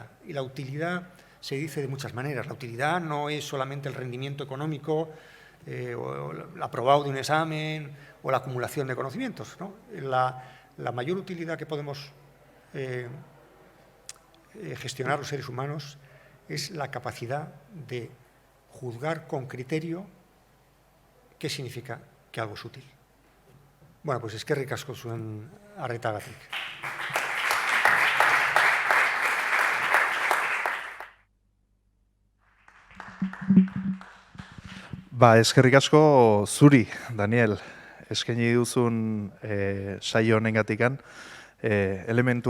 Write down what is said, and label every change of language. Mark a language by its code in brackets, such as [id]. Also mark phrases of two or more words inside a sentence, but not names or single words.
[es] Y la utilidad se dice de muchas maneras. La utilidad no es solamente el rendimiento económico, o el aprobado de un examen, o la acumulación de conocimientos, ¿no? La mayor utilidad que podemos gestionar los seres humanos es la capacidad de juzgar con criterio qué significa que algo es útil. Bueno, pues [eu] eskerrik asko zuen arretagatik. Eskerrik asko zuri, Daniel, eskaini duzun saio honengatikan, elementu